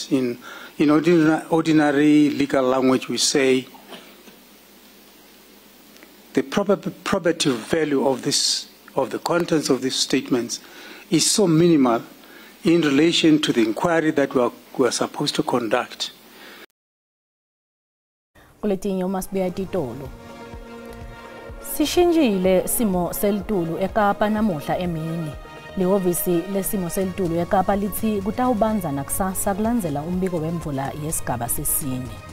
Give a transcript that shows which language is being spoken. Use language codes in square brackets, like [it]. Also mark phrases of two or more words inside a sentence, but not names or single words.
[en] In ordinary legal language, we say the probative value of the contents of these statements is so minimal in relation to the inquiry that we are supposed to conduct. [ss] Kuletinye uMasibuya Titolo. Sishinjile simo selitulu eKapa namuhla emini. Lihhovisi lesimo selitulu eKapa lithi kutawubanza nakusasa kulandzela umbiko wemvula yesigaba sesine.